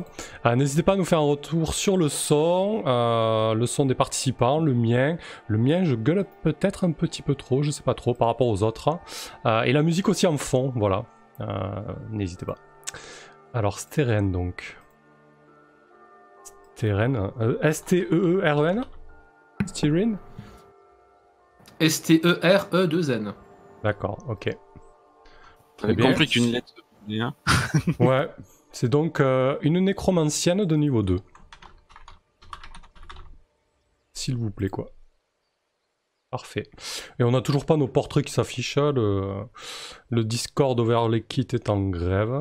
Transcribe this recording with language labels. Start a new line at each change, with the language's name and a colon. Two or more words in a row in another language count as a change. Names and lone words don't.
French: N'hésitez pas à nous faire un retour sur le son des participants, le mien. Le mien, je gueule peut-être un petit peu trop, je sais pas trop, par rapport aux autres. Et la musique aussi en fond, voilà. N'hésitez pas. Alors, Steren donc. Steren, S-T-E-E-R-E-N Steren S-T-E-R-E-2-N. D'accord, ok. J'ai compris qu'une lettre. Ouais, c'est donc une nécromancienne de niveau 2. S'il vous plaît, quoi. Parfait. Et on n'a toujours pas nos portraits qui s'affichent. Le Discord Overlay Kit est en grève.